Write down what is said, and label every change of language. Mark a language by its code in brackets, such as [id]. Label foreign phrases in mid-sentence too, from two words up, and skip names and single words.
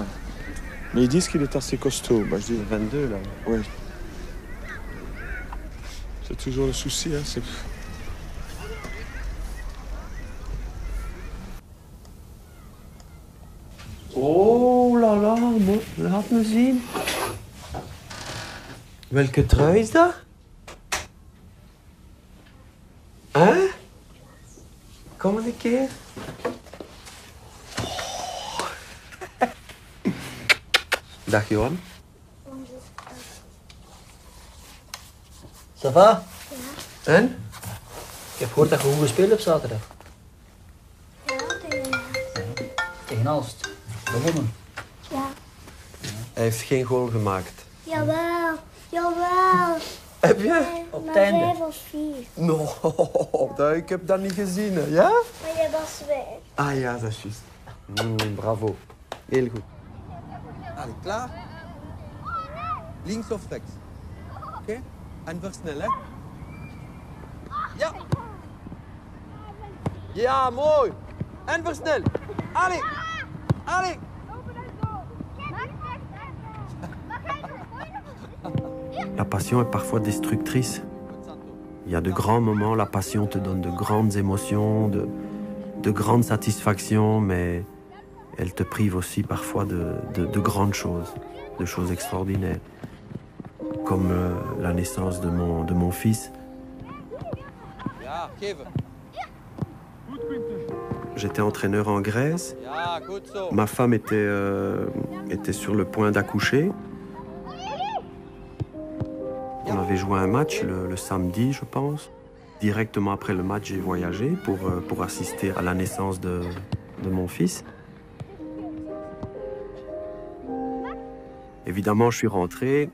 [fr] Mais ils disent qu'il est assez costaud. Bah, je dis 22, là. Oui. C'est toujours le souci, hein. C'est... Oh là là, [nl] laat me zien. Welke trui is dat? Hein? Kom een keer. Oh. Dag Johan. [fr] Ça va? [nl] En? Ik heb gehoord dat je goed gespeeld hebt zaterdag. Alst, gewonnen. Ja. Hij heeft geen goal gemaakt. Jawel, jawel. Heb je? Op het einde. 5 of 4. No, ik heb dat niet gezien, hè. Ja? Maar jij was weg. Ah ja, dat is juist. Bravo. Heel goed. Allee, klaar? Links of rechts? Oké? En versnel, hè? Ja! Ja, mooi. En versnel. Allez. Allez. [fr] La passion est parfois destructrice. Il y a de grands moments, la passion te donne de grandes émotions, de grandes satisfactions, mais elle te prive aussi parfois de grandes choses, de choses extraordinaires. Comme la naissance de mon fils. [nl] Ja, geven. [fr] J'étais entraîneur en Grèce. [nl] Ja, goed zo. [fr] Ma femme était sur le point d'accoucher. On avait joué un match le samedi, je pense. Directement après le match, j'ai voyagé pour assister à la naissance de mon fils. Évidemment, je suis rentré.